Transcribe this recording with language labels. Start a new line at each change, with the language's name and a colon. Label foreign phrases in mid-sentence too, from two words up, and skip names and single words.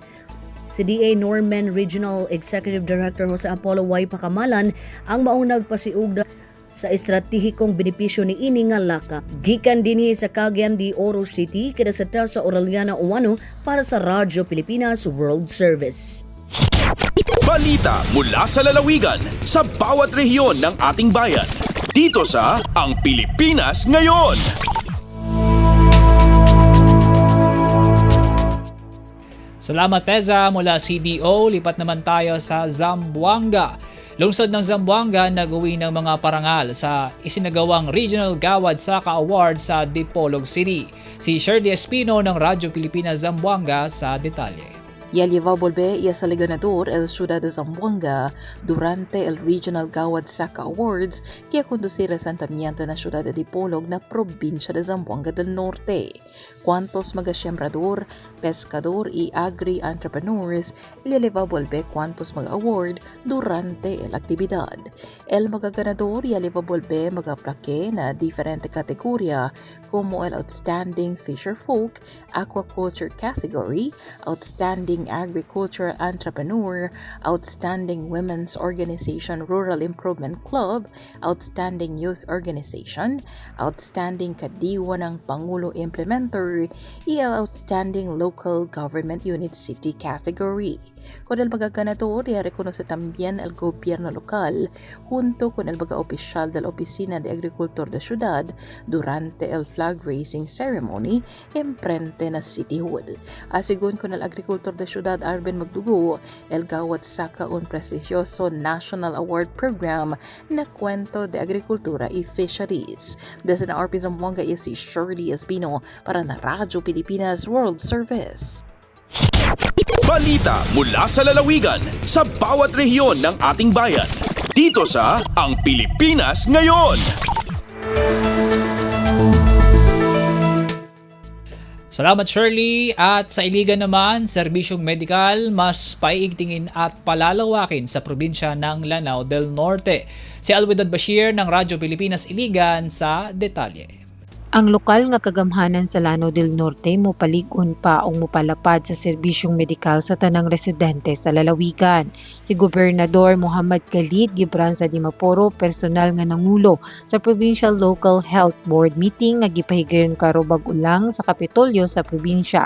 Cebuano: Si DA Norman Regional Executive Director Jose Apollo Y. Pacamalan ang maong nagpasiugda sa estratehikong benepisyo ni ini nga laka. Gikan dinhi sa Cagayan de Oro City kada sa Tasa Orellana Uwano para sa Radyo Pilipinas World Service.
Filipino: Balita mula sa lalawigan sa bawat rehiyon ng ating bayan. Dito sa Ang Pilipinas Ngayon. Salamat Teza mula CDO. Lipat naman tayo sa Zamboanga. Lungsod ng Zamboanga nag-uwi ng mga parangal sa isinagawang Regional Gawad Saka Award sa Dipolog City. Si Shirley Espino ng Radyo Pilipinas Zamboanga sa detalye.
Chavacano: Ya llevó a volver y es el ganador el Ciudad de Zamboanga durante el Regional Gawad Saka Awards que conducir asentamiento na Ciudad de Dipolog na probinsya de Zamboanga del Norte. Cuantos magasiembrador, pescador y agri-entrepreneurs el llevó a volver cuantos mag-award durante el actividad. El magaganador ya llevó a volver magaplaque na diferente kategorya como el Outstanding Fisher Folk, Aquaculture Category, Outstanding Agriculture Entrepreneur, Outstanding Women's Organization Rural Improvement Club, Outstanding Youth Organization, Outstanding Kadiwa ng Pangulo Implementer, y Outstanding Local Government Unit City Category. Con el magaganador, ya reconoce también el gobierno local junto con el oficial de la Oficina de Agricultor de Ciudad durante el
English: flag raising ceremony
Chavacano: enfrente na City Hall. Asigun con el agricultor de Ciudad Arben Magdugo, el Gawad Saka un prestigioso National Award Program na Kwento de Agricultura y Fisheries. Desde na RP Zamboanga is si Shirley Espino para na Radyo Pilipinas World Service.
Filipino: Balita mula sa lalawigan sa bawat rehiyon ng ating bayan. Dito sa Ang Pilipinas Ngayon. Salamat Shirley. At sa Iligan naman, serbisyong medikal mas paiigtingin at palalawakin sa probinsya ng Lanao del Norte. Si Alwidad Bashir ng Radyo Pilipinas Iligan sa detalye.
Cebuano: Ang lokal nga kagamhanan sa Lanao del Norte mopalig-on pa o mopalapad sa serbisyong medikal sa tanang residente sa lalawigan. Si Gobernador Muhammad Khalid Gibran sa Dimaporo personal nga nangulo sa Provincial Local Health Board meeting nga gipahigayon karo bag-ulang sa Kapitolyo sa probinsya.